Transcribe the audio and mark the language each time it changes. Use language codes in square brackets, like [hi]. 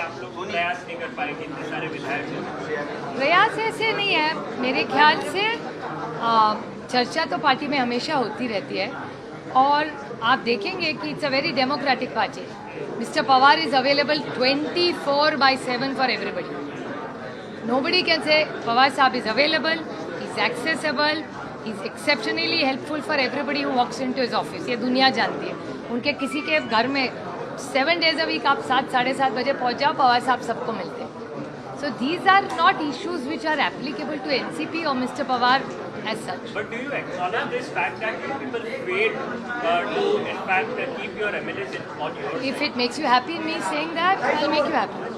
[hi] आप लोग प्रयास नहीं कर पाए कि इतने सारे विधायक प्रयास ऐसे नहीं है मेरे ख्याल से. चर्चा तो पार्टी में हमेशा होती रहती है और आप देखेंगे कि [en] It's a very democratic party. Mister Pawar is available 24/7 for everybody. Nobody can say Pawar Saab is available, he's accessible, he's exceptionally helpful for everybody who walks into his office. [hi] ये दुनिया जानती है. उनके किसी के घर में [en] 7 days a week [hi] आप 7-7:30 बजे पहुंच जाओ, पवार साहब सबको मिलते हैं. [en] So these are not issues which are applicable to NCP or Mr. Pawar as such. But do you acknowledge this fact that you people failed to in fact keep your MLAs on your side? If it makes you happy me saying that, I'll make you happy.